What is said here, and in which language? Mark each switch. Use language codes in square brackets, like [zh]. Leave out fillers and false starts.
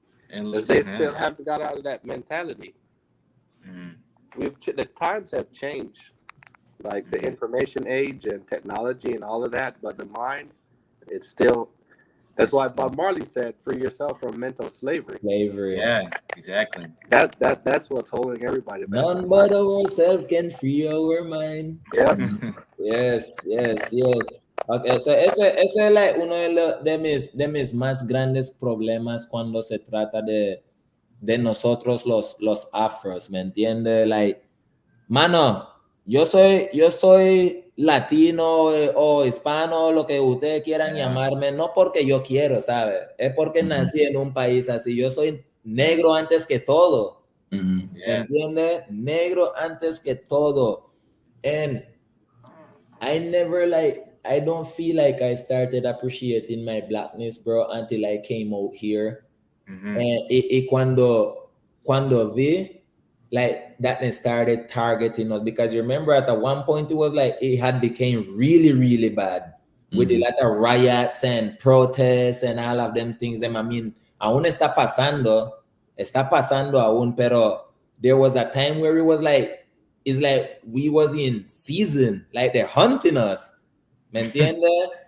[en] And they still haven't got out of that mentality. The times have changed, like the information age and technology and all of that, but the mind, it's still. That's why Bob Marley said, "Free yourself from mental slavery." Yeah, exactly. That's what's holding everybody back. None but ourselves can free our mind. Yeah. Yes. Okay, so [es] ese es like uno de mis más grandes problemas cuando se trata de nosotros los afros, ¿me entiendes? Like, mano, yo soy latino o hispano, lo que ustedes quieran llamarme, no porque yo quiero, ¿sabes? Es porque nací en un país así. Yo soy negro antes que todo. ¿Me entiendes? Negro antes que todo. [en] And I don't feel like I started appreciating my blackness, bro, until I came out here. And [es] cuando vi, [en] like, that they started targeting us, because you remember at one point it was like it had became really, really bad with a lot of riots and protests and all of them things. I mean, [es] aún está pasando aún, pero [en] there was a time where it was like, it's like we was in season, like they're hunting us. [es] ¿Me entiendes?